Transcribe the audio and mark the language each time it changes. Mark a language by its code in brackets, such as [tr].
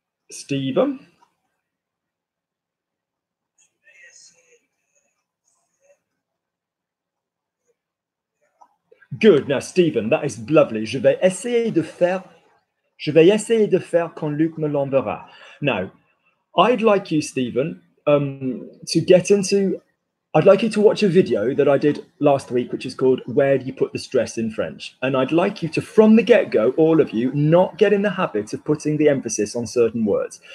[en] Stephen. Good. Now, Stephen, that is lovely. [fr] Je vais essayer de faire quand Luc me l'enverra. [en] Now, I'd like you, Stephen, to get into. I'd like you to watch a video that I did last week, which is called Where Do You Put the Stress in French? And I'd like you to, from the get-go, all of you, not get in the habit of putting the emphasis on certain words.